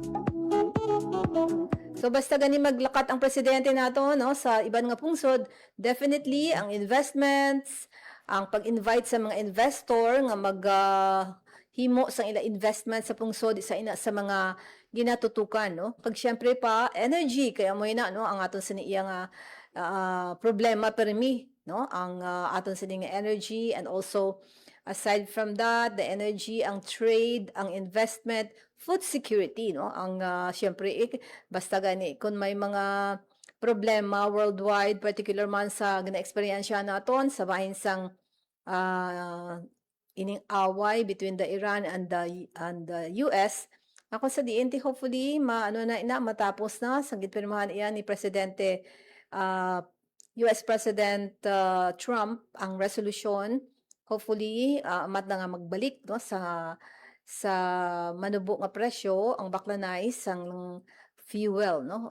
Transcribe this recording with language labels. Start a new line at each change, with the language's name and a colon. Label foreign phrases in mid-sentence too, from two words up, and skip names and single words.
Hiligaynon: So basta gani maglakat ang presidente nato no sa iban nga pungsod, definitely ang investments, ang pag-invite sa mga investor nga himo sang ila investment sa pungsod isa ina sa mga ginatutukan no. Kag syempre pa energy kaya mo ina no ang aton siniya nga problema permi no ang aton sini nga energy,
English: and also aside from that, the energy,
Hiligaynon: ang trade, ang investment,
English: food security,
Hiligaynon: no? Ang syempre basta gani kung may mga problema worldwide, particular man sa gina-eksperyensya naton sa bahin sang ining away
English: between the Iran and the US.
Hiligaynon: Ako sa DNT hopefully matapos na sa gitpirmahan iyan ni Presidente
English: US President
Hiligaynon: Trump ang resolution. Hopefully, amat na nga magbalik no, sa manubo nga presyo ang baklanay sang fuel, no?